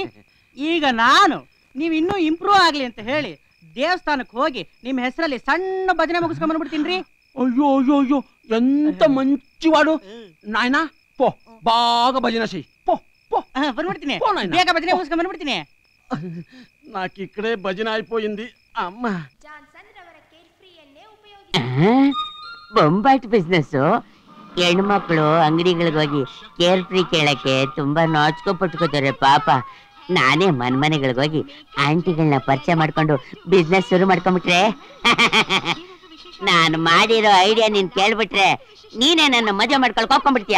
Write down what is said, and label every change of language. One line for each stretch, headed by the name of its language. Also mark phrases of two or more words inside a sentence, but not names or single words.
Kannada: ಈಗ ನಾನು ನೀವು ಇನ್ನೂ ಇಂಪ್ರೂವ್ ಆಗ್ಲಿ ಅಂತ ಹೇಳಿ ದೇವಸ್ಥಾನಕ್ಕೆ ಹೋಗಿ ನಿಮ್ಮ ಹೆಸರಲ್ಲಿ ಸಣ್ಣ ಭಜನೆ ಮುಗಿಸ್ಕೊಂಡ್ ಬಂದ್ಬಿಡ್ತೀನಿ.
Telugu: అయ్యో అయ్యో అయ్యో, ఎంత మంచివాడు నాయనా. పో బాగా భజన చెయ్, పో పో
Kannada: ಬಂದ್ಬಿಡ್ತೀನಿ, ಬೇಗ ಭಜನೆ ಮುಗಿಸ್ಕೊಂಡ್ ಬಂದ್ಬಿಡ್ತೀನಿ.
Telugu: నాకు ఇక్కడే భజన అయిపోయింది అమ్మ.
Kannada: ಬೊಂಬಾಟ್ ಬಿಸ್ನೆಸ್. ಹೆಣ್ಮಕ್ಳು ಅಂಗಡಿಗಳಿಗೆ ಹೋಗಿ ಕೇರ್ ಫ್ರೀ ಕೇಳಕ್ಕೆ ತುಂಬಾ ನಾಚ್ಕೊ ಪಟ್ಕೋತಾರೆ ಪಾಪ. ನಾನೇ ಮನೆಗಳಿಗೆ ಹೋಗಿ ಆಂಟಿಗಳನ್ನ ಪರಿಚಯ ಮಾಡ್ಕೊಂಡು ಬಿಸ್ನೆಸ್ ಶುರು ಮಾಡ್ಕೊಂಡ್ಬಿಟ್ರೆ ನಾನು ಮಾಡಿರೋ ಐಡಿಯಾ ನೀನ್ ಕೇಳ್ಬಿಟ್ರೆ ನೀನೇ ನನ್ನ ಮದುವೆ ಮಾಡ್ಕೊಳಕ್ ಹೋಗ್ಕೊಂಡ್ಬಿಡ್ತೀಯ.